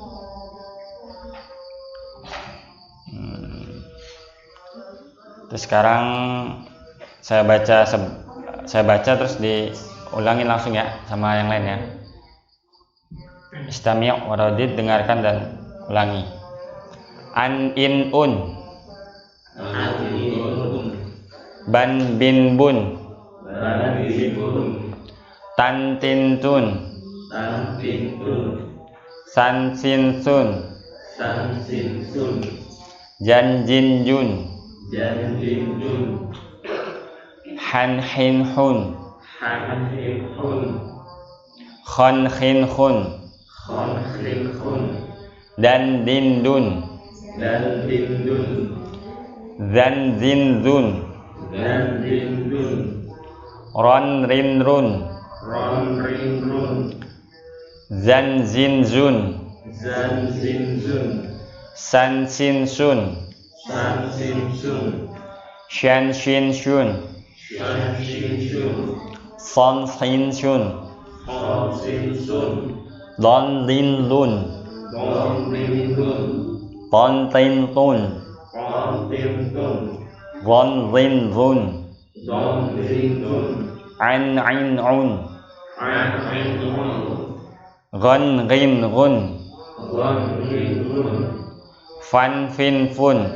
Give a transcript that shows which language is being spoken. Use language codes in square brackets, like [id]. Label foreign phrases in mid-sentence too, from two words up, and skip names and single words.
[id] Terus sekarang saya baca terus diulangin langsung ya sama yang lain ya. [ar] استمع وردد, [id] dengarkan dan ulangi. An in un, ban bin bun, tan tin tun, san sin sun, jan jin jun, han hin hun, khon khin khun, dan din dun, zan zin zun, ron rin run, zan zin zun, san sin sun, shan shin shun, son sin shun, don lin lun, ton tin tun, ron rin run, an ain un, gon rin run, fan fin fun,